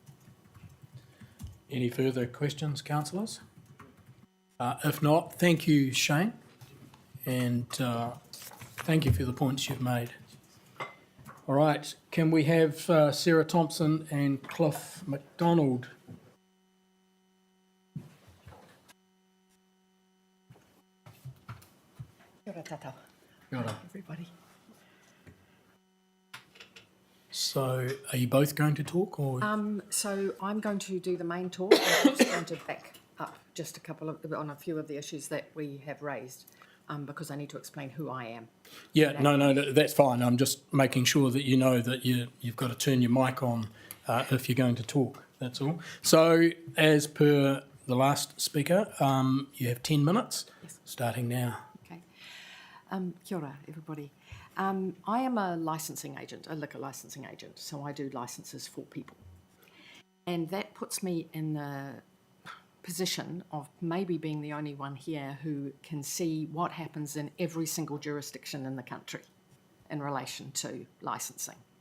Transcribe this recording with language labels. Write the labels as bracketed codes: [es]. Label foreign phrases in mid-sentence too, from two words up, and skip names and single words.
[en] Any further questions, councillors? If not, thank you, Shane, and thank you for the points you've made. All right, can we have Sarah Thompson and Cliff McDonald? [mi] Kia ora tātou, Kia ora. [en] everybody. So, are you both going to talk, or So I'm going to do the main talk. I'm just going to back up just on a few of the issues that we have raised, because I need to explain who I am. Yeah, no, that's fine. I'm just making sure that you know that you've got to turn your mic on if you're going to talk. That's all. So, as per the last speaker, you have 10 minutes, starting now. [mi] Okay. Kia ora, [en] everybody. I am a licensing agent, a liquor licensing agent, so I do licenses for people. And that puts me in the position of maybe being the only one here who can see what happens in every single jurisdiction in the country in relation to licensing.